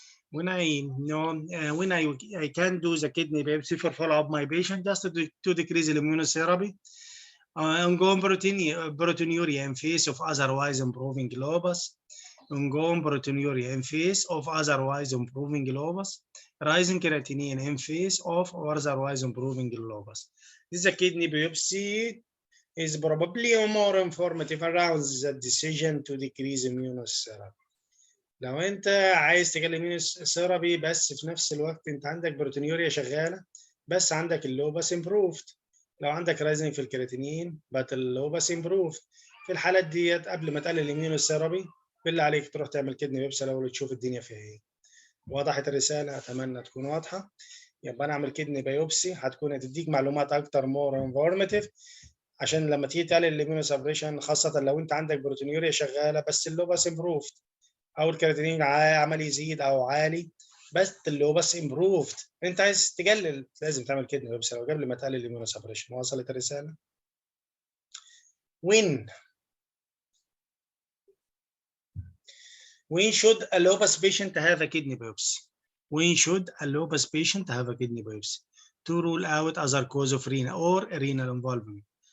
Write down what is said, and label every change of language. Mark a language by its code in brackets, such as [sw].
[en] When I know when I can do the kidney biopsy for follow up my patient just to decrease the immunotherapy, ongoing proteinuria in face of otherwise improving lupus, ongoing proteinuria in face of otherwise improving lupus, rising creatinine in face of otherwise improving lupus. This is a kidney biopsy is probably more informative around the decision to decrease immunotherapy. [ar] لو انت عايز تكلم ثيرابي بس في نفس الوقت انت عندك بروتينيوريا شغاله بس عندك اللوبس امبروفد، لو عندك رايزنج في الكرياتينين بات اللوبس امبروفد، في الحالات ديت قبل ما تقلل الاميونوثيرابي بالله عليك تروح تعمل كدني بيبسي الاول تشوف الدنيا فيها ايه. وضحت الرساله؟ اتمنى تكون واضحه. يبقى انا اعمل كدني بايوبسي هتكون هتديك معلومات اكتر مور انفورماتيف عشان لما تيجي تقلل الاميونوسبريشن، خاصه لو انت عندك بروتينيوريا شغاله بس اللوبس امبروفد او الكرياتينين عمال يزيد او عالي بس اللوبس امبروفد، انت عايز تقلل لازم تعمل كدني بايوبسي قبل ما تقلل الاميونوسبريشن. وصلت الرساله؟ [en] When should a lupus patient have a kidney biopsy? When should a lupus patient have a kidney biopsy? To rule out other cause of renal or renal involvement.